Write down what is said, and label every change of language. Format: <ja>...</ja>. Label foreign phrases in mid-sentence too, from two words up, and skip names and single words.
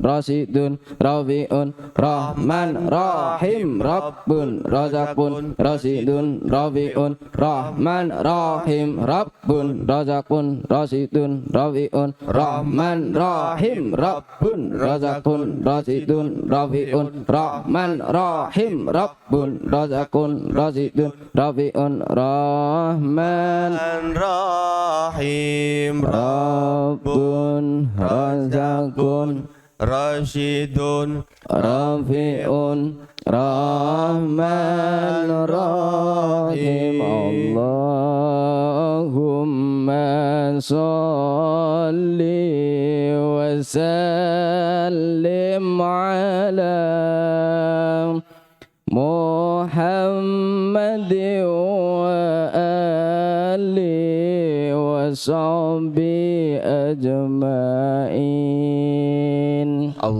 <ar>Rasidun Rafiun Rahman Rahim Rabbun Razakun Rasidun Rafiun Rahman Rahim Rabbun Razakun Rasidun Rafiun Rahman Rahim Rabbun Razakun Rasidun Rafiun Rahman Rahim Rabbun Razakun Rasidun Rafiun Rahman Rahim Rabbun Razakun Rasyidun رافع رحمن رحيم اللهم صل وسلم على محمد وآل وصحب أجمعين.</ar>